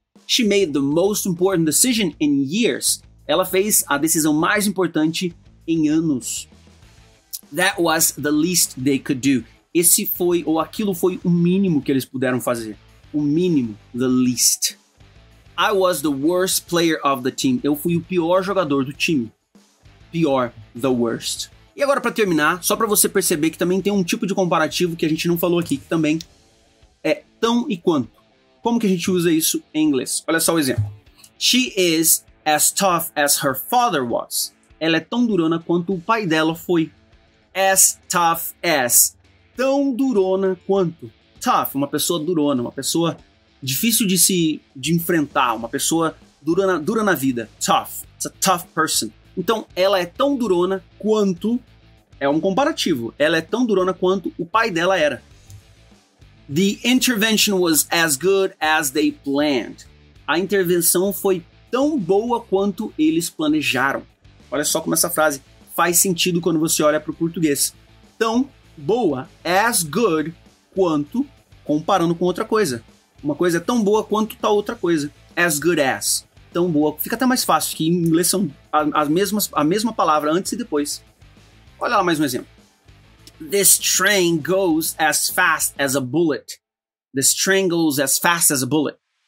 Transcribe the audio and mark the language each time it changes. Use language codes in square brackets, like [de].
[en] She made the most important decision in years. [pt] Ela fez a decisão mais importante em anos. [en] That was the least they could do. [pt] Esse foi, ou aquilo foi o mínimo que eles puderam fazer. O mínimo, [en] the least. I was the worst player of the team. [pt] Eu fui o pior jogador do time. Pior, [en] the worst. [pt] E agora, para terminar, só para você perceber que também tem um tipo de comparativo que a gente não falou aqui, que também é tão e quanto. Como que a gente usa isso em inglês? Olha só o exemplo. [en] She is as tough as her father was. [pt] Ela é tão durona quanto o pai dela foi. [en] As tough as. [pt] Tão durona quanto. Tough, uma pessoa durona, uma pessoa difícil de enfrentar, uma pessoa dura na vida. Tough. [en] It's a tough person. [pt] Então, ela é tão durona quanto... É um comparativo. Ela é tão durona quanto o pai dela era. [en] The intervention was as good as they planned. [pt] A intervenção foi tão boa quanto eles planejaram. Olha só como essa frase faz sentido quando você olha para o português. Tão boa, [en] as good, [pt] quanto, comparando com outra coisa. Uma coisa é tão boa quanto tal outra coisa. [en] As good as. [pt] Tão boa. Fica até mais fácil, que em inglês são a mesma palavra antes e depois. Olha lá mais um exemplo. [en] This train goes as fast as a bullet. This train goes as fast as a bullet.